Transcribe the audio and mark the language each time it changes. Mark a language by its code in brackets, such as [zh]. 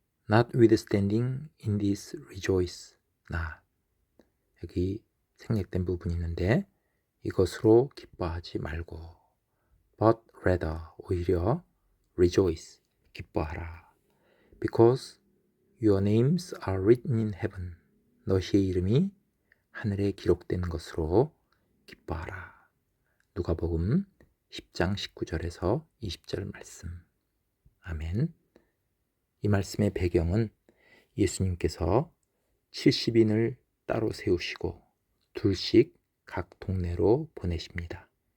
[en] Notwithstanding in this rejoice not. [ko] 여기 생략된 부분이 있는데 이것으로 기뻐하지 말고 [en] but rather [ko] 오히려 [en] rejoice [ko] 기뻐하라. [en] Because your names are written in heaven. [ko] 너희의 이름이 하늘에 기록된 것으로 기뻐하라. 누가복음 10장 19절에서 20절 말씀. 아멘. 이 말씀의 배경은 예수님께서 70인을 따로 세우시고 둘씩 각 동네로 보내십니다.